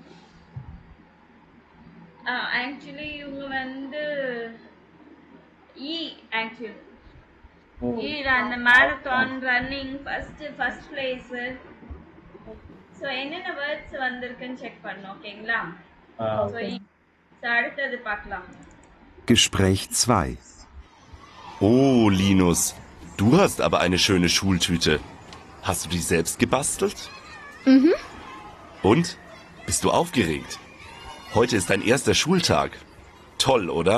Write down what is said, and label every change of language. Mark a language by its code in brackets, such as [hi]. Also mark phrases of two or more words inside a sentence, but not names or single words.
[ta] ஆக்சுவலி இவங்க வந்து இ ஆக்சுவலி அந்த [en] marathon running first place. [ta] ஸோ என்னென்ன வேர்ட்ஸ் வந்திருக்குன்னு செக் பண்ணோம். ஓகேங்களா? ஸோ அடுத்தது பார்க்கலாம். [de] Gespräch 2. Oh, Linus, du hast aber eine schöne Schultüte. Hast du die selbst gebastelt? Mhm. Und? Bist du aufgeregt? Heute ist dein erster Schultag. Toll, oder?